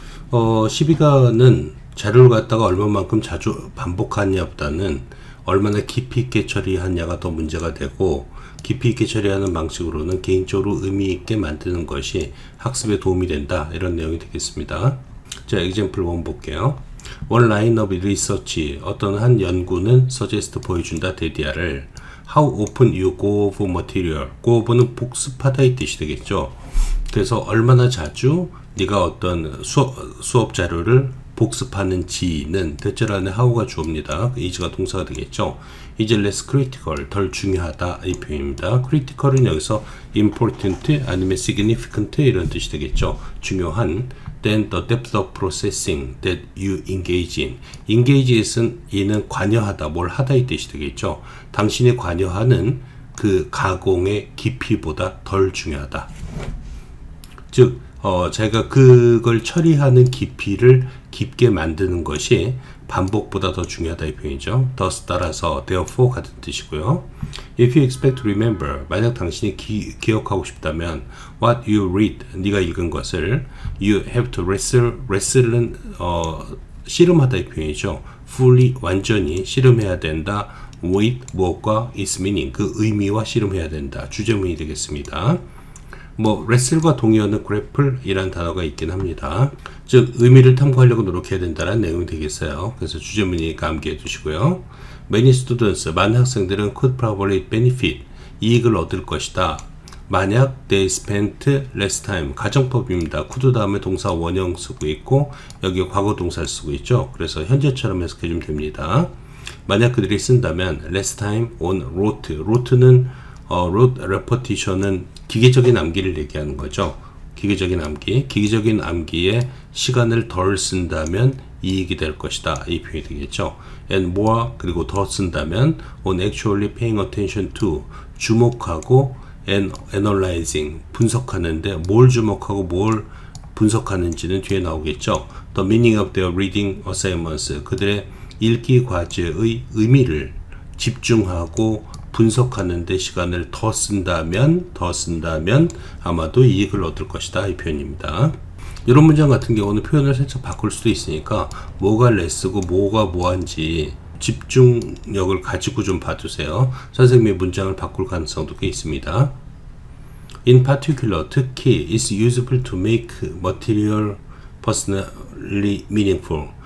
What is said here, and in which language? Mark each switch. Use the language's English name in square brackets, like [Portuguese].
[Korean] 12가는 자료를 갖다가 얼마만큼 자주 반복하냐보다는 얼마나 깊이 있게 처리하냐가 더 문제가 되고, 깊이 있게 처리하는 방식으로는 개인적으로 의미 있게 만드는 것이 학습에 도움이 된다, 이런 내용이 되겠습니다. 자, example 1 볼게요. [English] One line of research, [Korean] 어떤 한 연구는 [English] suggest [Korean] 보여준다, 데디아를 [English] How often you go over material. [Korean] go over는 복습하다 이 뜻이 되겠죠. 그래서 얼마나 자주 네가 어떤 수업 자료를 복습하는지는 대절 안에 how가 주어입니다. is가 동사가 되겠죠. [English] is less critical, [Korean] 덜 중요하다 이 표현입니다. critical은 여기서 important 아니면 significant 이런 뜻이 되겠죠. 중요한. [English] Then the depth of processing that you engage in. [Korean] engage는 이는 관여하다, 뭘 하다 이 뜻이 되겠죠. 당신이 관여하는 그 가공의 깊이보다 덜 중요하다. 즉, 제가 그걸 처리하는 깊이를 깊게 만드는 것이 반복보다 더 중요하다 이 표현이죠. thus 따라서 therefore 같은 뜻이고요. [English] If you expect to remember, [Korean] 만약 당신이 기억하고 싶다면 [English] what you read, [Korean] 네가 읽은 것을 [English] you have to wrestle는 [Korean] 씨름하다 이 표현이죠. fully 완전히 씨름해야 된다. with 무엇과 [English] its meaning, [Korean] 그 의미와 씨름해야 된다. 주제문이 되겠습니다. wrestle과 동의어는 grapple이라는 단어가 있긴 합니다. 즉, 의미를 탐구하려고 노력해야 된다는 내용이 되겠어요. 그래서 주제문이 암기해 두시고요. [English] Many students, [Korean] 많은 학생들은 [English] could probably benefit, [Korean] 이익을 얻을 것이다. [English] 만약 they spent less time, [Korean] 가정법입니다. could 다음에 동사 원형 쓰고 있고 여기에 과거 동사를 쓰고 있죠. 그래서 현재처럼 해석해 주면 됩니다. 만약 그들이 쓴다면 [English] less time on rote, [Korean] rote는 [English] rote repetition [Korean] 은 기계적인 암기를 얘기하는 거죠. 기계적인 암기에 시간을 덜 쓴다면 이익이 될 것이다, 이 표현이 되겠죠. [English] and more, [Korean] 그리고 더 쓴다면 [English] on actually paying attention to, [Korean] 주목하고 [English] and analyzing, [Korean] 분석하는데 뭘 주목하고 뭘 분석하는지는 뒤에 나오겠죠. [English] the meaning of their reading assignments, [Korean] 그들의 읽기 과제의 의미를 집중하고 분석하는 데 시간을 더 쓴다면 아마도 이익을 얻을 것이다, 이 표현입니다. 이런 문장 같은 경우는 표현을 살짝 바꿀 수도 있으니까 뭐가 레스고 뭐가 뭐한지 집중력을 가지고 좀 봐주세요. 선생님의 문장을 바꿀 가능성도 꽤 있습니다. [English] In particular, 특히 is useful to make material personally meaningful.